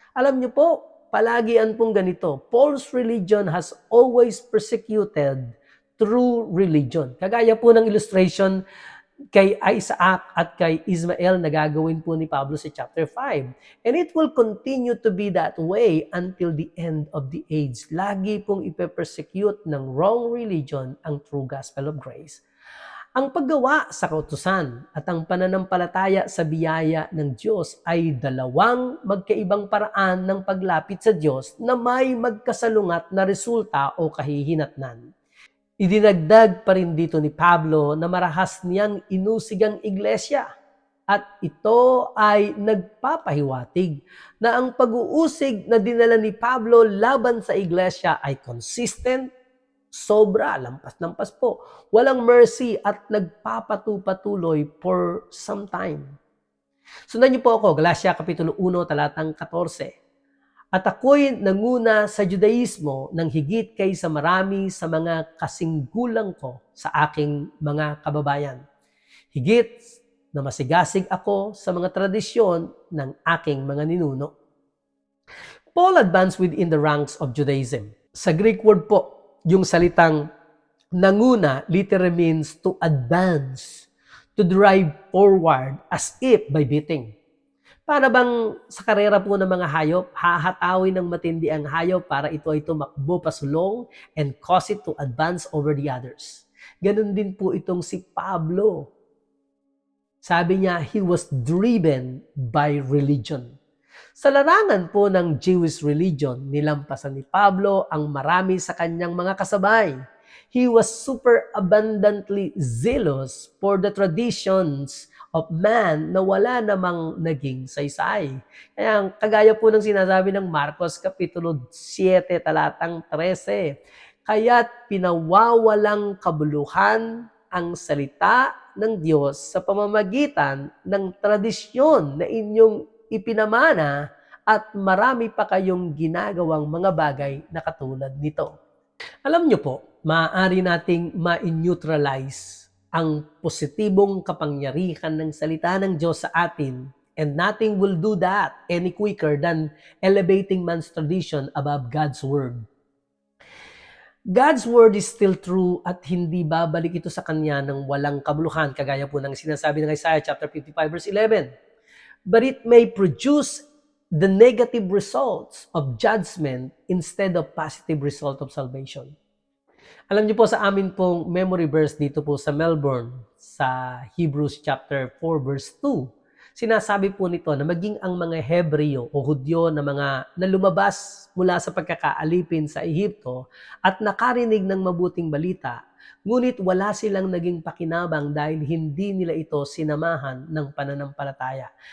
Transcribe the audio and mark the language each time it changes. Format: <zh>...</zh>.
<tl>Alam niyo po, palagian pong ganito,</tl> <en>Paul's religion has always persecuted through religion.</en> <tl>Kagaya po ng illustration kay Isaac at kay Ismael na gagawin po ni Pablo sa chapter 5.</tl> <en>And it will continue to be that way until the end of the age.</en> <tl>Lagi pong ipe-persecute ng wrong religion ang</tl> <en>true gospel of grace.</en> <tl>Ang paggawa sa kautusan at ang pananampalataya sa biyaya ng Diyos ay dalawang magkaibang paraan ng paglapit sa Diyos na may magkasalungat na resulta o kahihinatnan. Idinagdag pa rin dito ni Pablo na marahas niyang inusig ang iglesia at ito ay nagpapahiwatig na ang pag-uusig na dinala ni Pablo laban sa iglesia ay consistent, sobra, lampas-lampas po, walang mercy at nagpapatuloy</tl> <en>for some time.</en> <tl>Sundan niyo po ako, Galatia Kapitulo 1, talatang 14. At ako'y nanguna sa Judaismo ng higit kaysa marami sa mga kasinggulang ko sa aking mga kababayan. Higit na masigasig ako sa mga tradisyon ng aking mga ninuno.</tl> <en>Paul advanced within the ranks of Judaism.</en> <tl>Sa Greek word po, yung salitang nanguna</tl> <en>literally means to advance, to drive forward as if by beating.</en> <tl>Para bang sa karera po ng mga hayop, hahatawin ng matindi ang hayop para ito ay tumakbo pasulong</tl> <en>and cause it to advance over the others.</en> <tl>Ganon din po itong si Pablo. Sabi niya,</tl> <en>he was driven by religion.</en> <tl>Sa larangan po ng Jewish religion, nilampasan ni Pablo ang marami sa kanyang mga kasabay.</tl> <en>He was super abundantly zealous for the traditions of man</en> <tl>na wala namang naging saysay. Kaya kagaya po ng sinasabi ng Marcos Kapitulo 7, talatang 13, kaya't pinawawalang kabuluhan ang salita ng Diyos sa pamamagitan ng tradisyon na inyong ipinamana at marami pa kayong ginagawang mga bagay na katulad nito. Alam niyo po, maaari nating ma-neutralize ang positibong kapangyarihan ng salita ng Diyos sa atin,</tl> <en>and nothing will do that any quicker than elevating man's tradition above God's Word. God's Word is still true</en> <tl>at hindi babalik ito sa Kanya ng walang kabuluhan, kagaya po ng sinasabi ng Isaiah chapter 55 verse 11.</tl> <en>But it may produce the negative results of judgment instead of positive result of salvation.</en> <tl>Alam niyo po, sa amin pong memory verse dito po sa Melbourne, sa Hebrews chapter 4 verse 2, sinasabi po nito na maging ang mga Hebreo o Hudyo na mga na lumabas mula sa pagkakaalipin sa Ehipto at nakarinig ng mabuting balita, ngunit wala silang naging pakinabang dahil hindi nila ito sinamahan ng pananampalataya.</tl>